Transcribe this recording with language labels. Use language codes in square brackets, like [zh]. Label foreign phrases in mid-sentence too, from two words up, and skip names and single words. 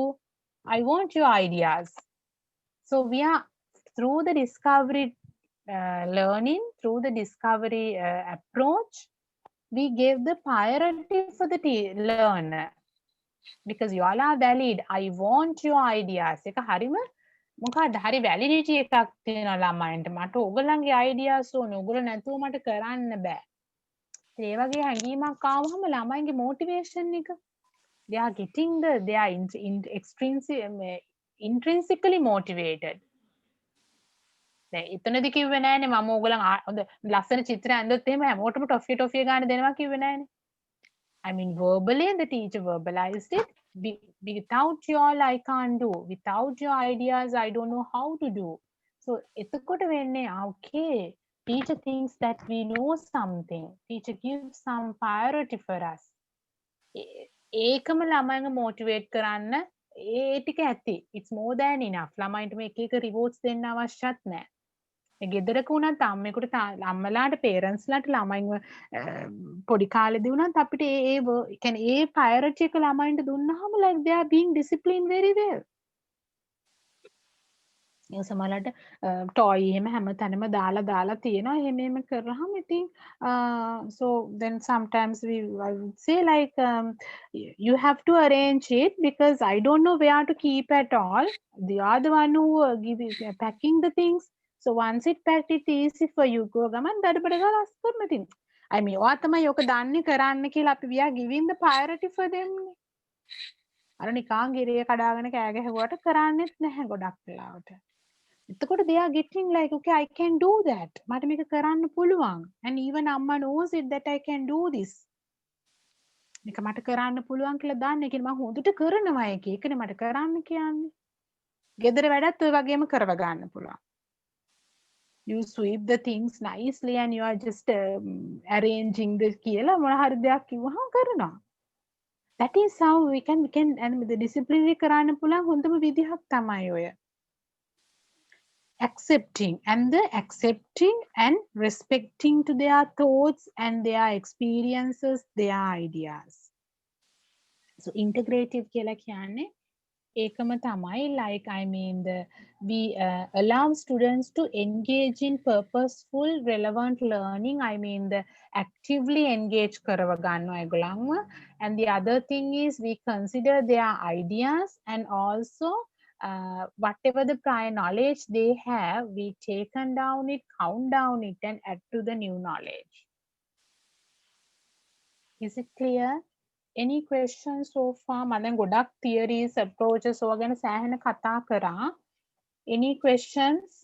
[en] I want your ideas. So we are through the discovery learning, through the discovery approach, we gave the priority for the learner because you all are valid. I want your ideas. [si] එක හරිම මොකක්ද හරි වැලිඩිටි එකක් තියෙනවා ළමයින්ට. මට ඕගොල්ලන්ගේ ideas ඕනේ. ඕගොල්ලෝ නැතුව මට කරන්න බෑ. ඒ වගේ හැඟීමක් ආවම ළමයින්ගේ motivation එක [en] they are getting they are intrinsically motivated. [si] දැන් එතනදි කිව්වේ නෑනේ මම ඕගොල්ලන් හොඳ ලස්සන චිත්‍ර ඇඳුත් එහෙම හැමෝටම ටොෆිය ගන්න දෙනවා කිව්වේ නෑනේ. [en] I mean verbally the teacher verbalized it. Without you all I can't do. Without your ideas I don't know how to do. So එතකොට වෙන්නේ okay, teacher thinks that we know something. Teacher gives some priority for us. [si] ඒකම ළමයින්ව motivate කරන්න ඒ ටික ඇති. [en] It's more than enough. [si] ළමයින්ට මේ එක එක rewards දෙන්න අවශ්‍යත් නෑ. ගෙදරක වුණත් අම්මෙකුට අම්මලාට පේරන්ට්ස්ලාට ළමයින්ව පොඩි කාලේදී වුණත් අපිට ඒ කියන්නේ ඒ priority එක ළමයින්ට දුන්නාම [en] like they are being disciplined very well. [si] ඒ සමහරවිට toy එහෙම හැමතැනම දාලා තියෙනවා. එහෙම කරාම ඉතින් [en] so then sometimes I would say like you have to arrange it because I don't know where to keep at all. They are the one who packing the things. So once it packed, it's easy for you. [si] Go gaman දඩබඩ ගාලා අස් කරන ඉතින්. [en] I mean [si] ඔයා තමයි ඔක දන්නේ කරන්න කියලා අපි [en] we are giving the priority for them. [si] අර නිකන් ගිරිය කඩාගෙන කෑ ගැහුවට කරන්නේත් නැහැ ගොඩක් වෙලාවට. [en] එතකොට they are getting like okay I can do that. [si] මට මේක කරන්න පුළුවන්. [en] And even amma knows it that I can do this. [si] මේක මට කරන්න පුළුවන් කියලා දන්නේ. ඒ කියන්නේ මම හොඳට කරනවා ඒක. ඒකනේ මට කරන්න කියන්නේ. ගෙදර වැඩත් ඔය වගේම කරව ගන්න පුළුවන්. [en] You sweep the things nicely and you are just arranging the [si] කියලා මොන හරි දෙයක් කිව්වහම කරනවා. [en] That is how we can and the disciplinary [si] කරන්න පුළුවන් හොඳම විදිහක් තමයි ඔය. [en] Accepting and respecting to their thoughts and their experiences, their ideas. So integrative [si] කියලා කියන්නේ ඒකම තමයි [en] like I mean we allow students to engage in purposeful relevant learning. I mean the actively engage [si] කරව ගන්නවා ඒගොල්ලන්ව. [en] And the other thing is we consider their ideas and also whatever the prior knowledge they have, we taken down it, count down it and add to the new knowledge. Is it clear? Any questions so far? [si] මම දැන් ගොඩක් [en] theories approaches [si] ඔය ගැන සෑහෙන කතා කරා. [en] Any questions?